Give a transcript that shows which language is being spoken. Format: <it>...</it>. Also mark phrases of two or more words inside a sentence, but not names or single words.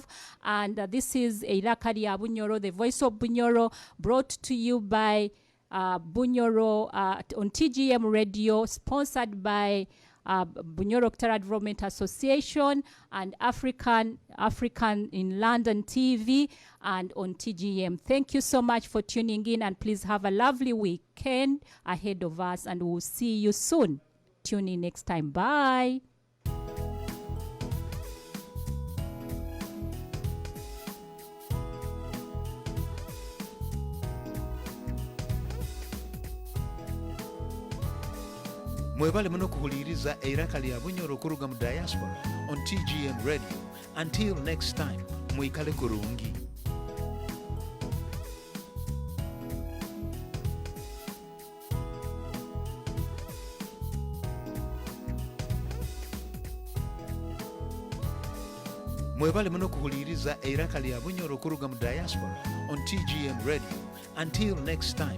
<en>And this is Eiraka lya Bunyoro, the voice of Bunyoro, brought to you by Bunyoro on TGM Radio, sponsored by Bunyoro-Kitara Development Association and African in London TV and on TGM. Thank you so much for tuning in, and please have a lovely weekend ahead of us, and we'll see you soon. Tune in next time. Bye.</en> <nyo>Mwebale muno kuhuliriza Eiraka lya Bunyoro kuruga mu diaspora on TGM Radio.</nyo> <en>Until next time,</en> <nyo>mwikale kurungi. Mwebale muno kuhuliriza Eiraka lya Bunyoro kuruga mu diaspora on TGM Radio.</nyo> <en>Until next time.</en>